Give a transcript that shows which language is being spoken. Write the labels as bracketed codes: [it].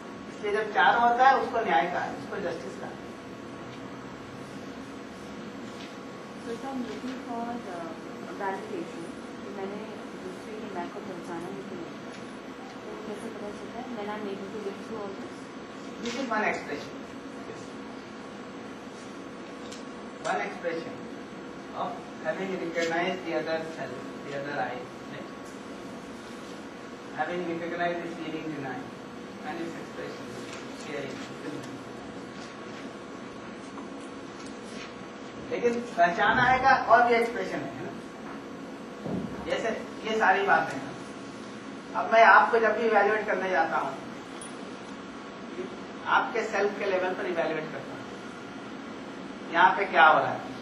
[hi] इसलिए जब चारों होता है उसको न्याय कहा है, उसको जस्टिस कहा है। [en] So if I'm looking for validation, [hi] तो मैंने दूसरे के मैं को पहचाना नहीं किया, तो कैसे पता चलता है? [en] When I'm able to live through all this? This is one expression. One expression of having recognized the other self, the other I, right? Having recognized the feeling denied and its expression, sharing. [hi] लेकिन पहचाना है का और भी expression है ना, जैसे ये सारी बातें हैं। अब मैं आपको जब भी इवैल्यूएट करने जाता हूँ, आपके सेल्फ के लेवल पर इवैल्यूएट करता हूँ, यहाँ पे क्या हो रहा है।